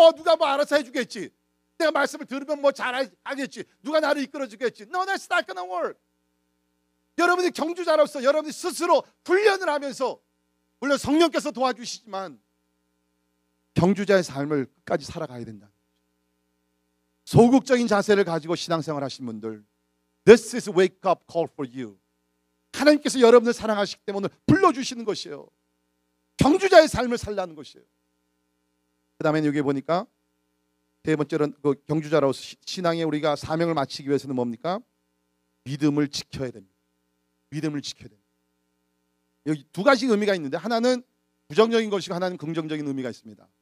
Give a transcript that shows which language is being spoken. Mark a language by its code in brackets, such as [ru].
[ko] 누가 뭐 알아서 해주겠지. 내가 말씀을 들으면 뭐 잘하겠지. 누가 나를 이끌어주겠지. [en] No, that's not gonna work. [ko] 여러분이 경주자로서 여러분이 스스로 훈련을 하면서, 물론 성령께서 도와주시지만 경주자의 삶을 끝까지 살아가야 된다. 소극적인 자세를 가지고 신앙생활 하신 분들, [en] This is wake up call for you. [ko] 하나님께서 여러분을 사랑하시기 때문에 불러주시는 것이에요. 경주자의 삶을 살라는 것이에요. 그 다음에 여기 보니까 세 번째로는 그 경주자로서 신앙에 우리가 사명을 마치기 위해서는 뭡니까? 믿음을 지켜야 됩니다. 믿음을 지켜야 됩니다. 여기 두 가지 의미가 있는데, 하나는 부정적인 것이고 하나는 긍정적인 의미가 있습니다.